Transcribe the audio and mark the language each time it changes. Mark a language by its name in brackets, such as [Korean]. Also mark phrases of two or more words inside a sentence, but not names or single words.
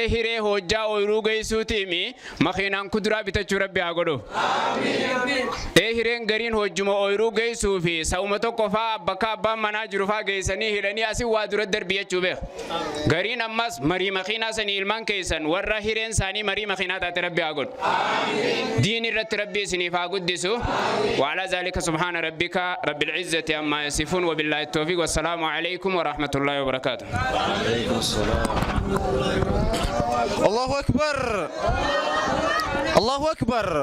[Oromo] hiree hojjaa ooyiruu geessuutiimi makiinaan kuduraa bitachuu rabbi haa godhu hireen gariin hojjuma ooyiruu geessuu fi sa'uma tokko faa bakka abbaan manaa jiru faa geessanii hidhanii asin waa dura darbiyachuu beeku gariin ammas marii makiinaa sanii ilmaan keessan warra hireen isaanii marii makiinaa taate rabbi haa godhu diin irratti rabbi isiniif haa guddisu [Arabic] وعلى ذلك سبحان ربك رب العزة عما يصفون وبالله التوفيق والسلام عليكم ورحمة الله وبركاته الله أكبر الله أكبر